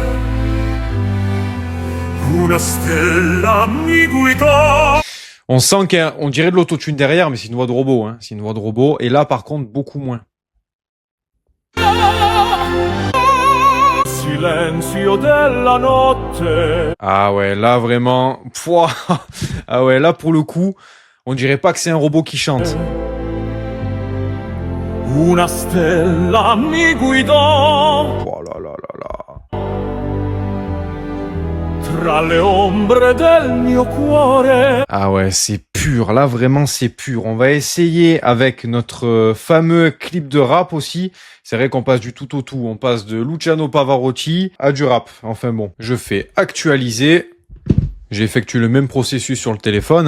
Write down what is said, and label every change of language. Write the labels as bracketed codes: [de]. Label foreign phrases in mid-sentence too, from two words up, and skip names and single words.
[fr] On sent qu'on dirait de l'autotune derrière, mais c'est une voix de robot. Hein. C'est une voix de robot. Et là, par contre, beaucoup moins. Ah ouais, là vraiment. Pouah. Ah ouais, là pour le coup, on dirait pas que c'est un robot qui chante. [it] Una stella mi guidò. [fr] Oh là là là là. [it] Tra le ombre del mio cuore. [fr] Ah ouais, c'est pur. Là vraiment c'est pur. On va essayer avec notre fameux clip de rap aussi. C'est vrai qu'on passe du tout au tout. On passe de Luciano Pavarotti à du rap. Enfin bon, je fais actualiser. J'ai effectué le même processus sur le téléphone.